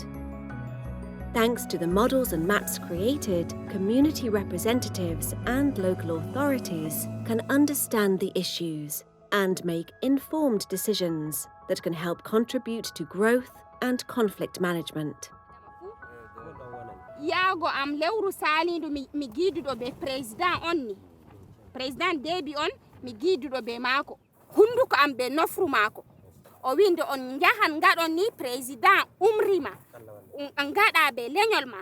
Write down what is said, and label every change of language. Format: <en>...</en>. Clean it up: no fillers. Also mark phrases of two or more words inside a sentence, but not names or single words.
<en>Thanks to the models and maps created, community representatives and local authorities can understand the issues and make informed decisions that can help contribute to growth and conflict management.</en> <ff>Yago am lewru salindu mi gidudo be president onni. President debi on mi gidudo be mako. Hunduko am be nofru mako. O winde on jahan gadon ni president umrima. Ngada be lenyol ma.</ff>